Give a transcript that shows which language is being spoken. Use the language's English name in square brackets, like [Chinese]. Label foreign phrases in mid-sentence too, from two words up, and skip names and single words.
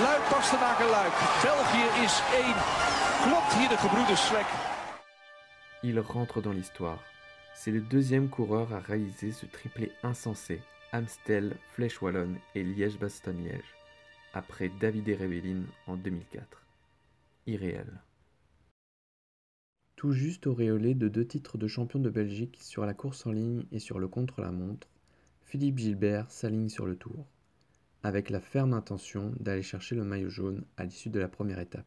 [Dutch] Bastenaken-Luik. België is één. Klopt hier de gebroeders Slek. [French] Il rentre dans l'histoire. C'est le deuxième coureur à réaliser ce triplé insensé, Amstel, Flèche Wallonne et Liège-Bastogne-Liège, après Davide Rebellin en 2004. Irréel. Tout juste auréolé de 2 titres de champion de Belgique sur la course en ligne et sur le contre-la-montre, Philippe Gilbert s'aligne sur le Tour, avec la ferme intention d'aller chercher le maillot jaune à l'issue de la première étape.